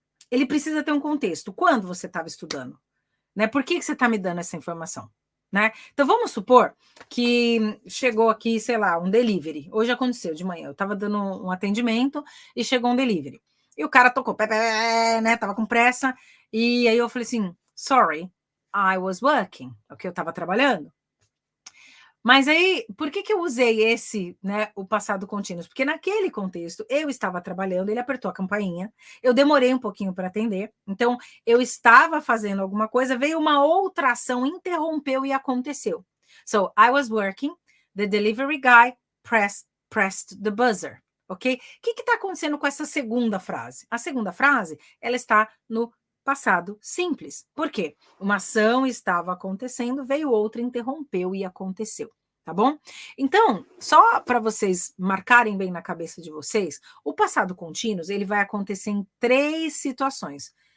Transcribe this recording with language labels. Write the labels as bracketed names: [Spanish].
[Portuguese] Ele precisa ter um contexto. Quando você estava estudando? Né? Por que você está me dando essa informação? Né? Então, vamos supor que chegou aqui, sei lá, um delivery. Hoje aconteceu de manhã. Eu estava dando um atendimento e chegou um delivery. E o cara tocou, né? Tava com pressa. E aí eu falei assim, [English] sorry, I was working. [Portuguese] Ok, eu estava trabalhando. Mas aí, por que eu usei esse, né, o passado contínuo? Porque naquele contexto, eu estava trabalhando, ele apertou a campainha, eu demorei um pouquinho para atender, então eu estava fazendo alguma coisa, veio uma outra ação, interrompeu e aconteceu. [English] So, I was working, the delivery guy pressed the buzzer, ok? [Portuguese] O que está acontecendo com essa segunda frase? A segunda frase, ela está no passado simples. Por quê? Uma ação estava acontecendo, veio outra, interrompeu e aconteceu, tá bom? Então, só para vocês marcarem bem na cabeça de vocês, o passado contínuo, ele vai acontecer em 3 situações.